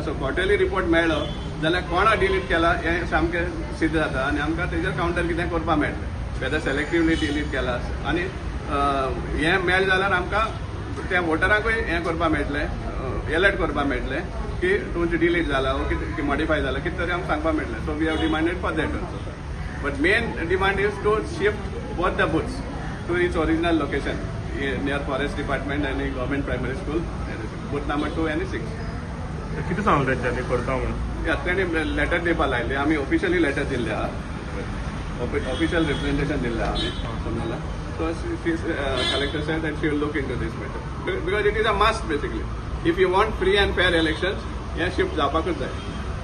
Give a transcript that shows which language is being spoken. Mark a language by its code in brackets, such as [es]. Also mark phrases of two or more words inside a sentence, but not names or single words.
[en] so quarterly report [kok] मेळ्ळो जाल्यार कोणा डिलीट केला हें सामकें सिद्ध जाता आनी आमकां तेजेर कावंटर कितें करपाक मेळटलें [en] whether selectively delete [kok] केला. आनी हें मेळ्ळें जाल्यार आमकां त्या वोटरांकूय हें करपाक मेळटलें एलर्ट करपाक मेळटलें की तुमचें डिलीट जाला वो कितें मॉडिफाय जाला कितें तरी आमकां सांगपाक मेळटलें. [en] So we have demanded for that also. But main demand is to shift both the booths to its original location near Forest Department आनी Government Primary School booth number 2 आनी 6. [kok] कितें सांगलें तेंच्यांनी करता म्हणून? तेणी लेटर दिवपाक लायले. आमी ऑफिशियली लेटर दिल्ले आहा, [en] official representation [kok] दिल्लें आहा आमी समजला. [en] So collector said that she will look into this matter because it is a must basically. if you want free and fair elections [kok] हें शिफ्ट जावपाकूच जाय.